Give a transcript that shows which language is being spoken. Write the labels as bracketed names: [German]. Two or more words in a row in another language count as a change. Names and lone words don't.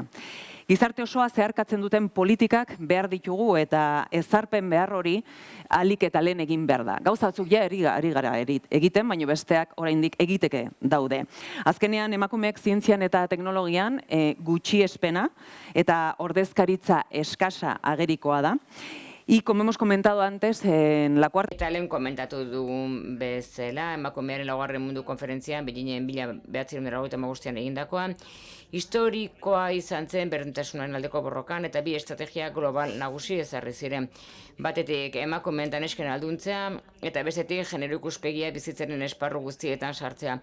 [Basque] Gizarte osoa zeharkatzen duten politikak behar ditugu eta ezarpen behar hori ahalik eta lehen egin behar da. Gauza batzuk ja ari gara egiten, baina besteak oraindik egiteke daude. Azkenean emakumeek zientzian eta teknologian gutxiespena eta ordezkaritza eskasa agerikoa da. [Spanish] Y como hemos comentado antes, en la cuarta... [Basque] Eta lehen komentatu dugun bezala, emakumearen laugarren mundu konferentzian, Beijingen 1995 egindakoan, historikoa izan zen berdintasunaren aldeko borrokan eta bi estrategia global nagusi ezarri ziren. Batetik emakumeen eta nesken alduntzea eta bestetik genero ikuspegia bizitzaren esparru guztietan sartzea.